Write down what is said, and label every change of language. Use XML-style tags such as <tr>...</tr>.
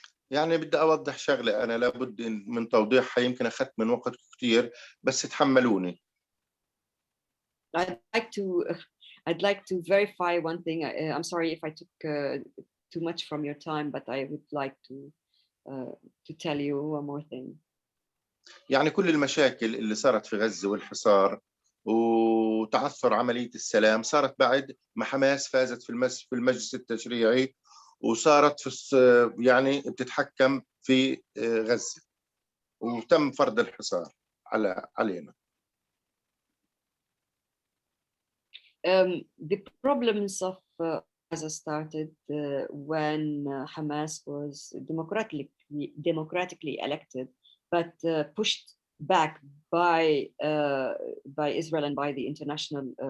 <ar>يعني بدي أوضح شغلة أنا لابد من توضيحها، يمكن أخذت من وقت كتير بس تحملوني.</ar> <en>I'd like to verify one thing. I'm sorry if I took too much from your time, but I would like to tell you one more thing.</en> <ar>يعني كل المشاكل اللي صارت في غزة والحصار وتعثر عملية السلام صارت بعد ما حماس فازت في المجلس التشريعي وصارت يعني بتتحكم في غزة وتم فرض الحصار علينا.</ar> <en>The problems of Gaza started when Hamas was democratically elected, but pushed back by Israel and by the international</en>